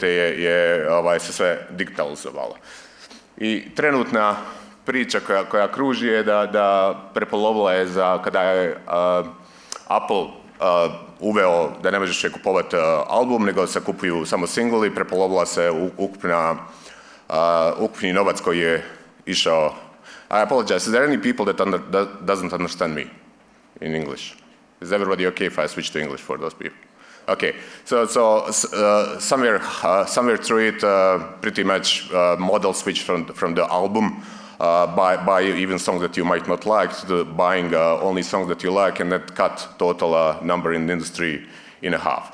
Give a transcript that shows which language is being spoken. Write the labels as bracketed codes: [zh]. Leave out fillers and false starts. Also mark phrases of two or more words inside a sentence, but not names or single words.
[sr] je se sve digitalizovalo. I trenutna priča koja kruži je da prepolovila je kada je Apple uveo da ne možeš kupovati album, nego se kupuju samo singli, prepolovila se ukupni novac koji je išao. [en] I apologize, is there any people that doesn't understand me in English? Is everybody okay if I switch to English for those people? Okay, so somewhere through it, pretty much model switch from the album, buy even songs that you might not like, to buying only songs that you like, and that cut total number in the industry in half.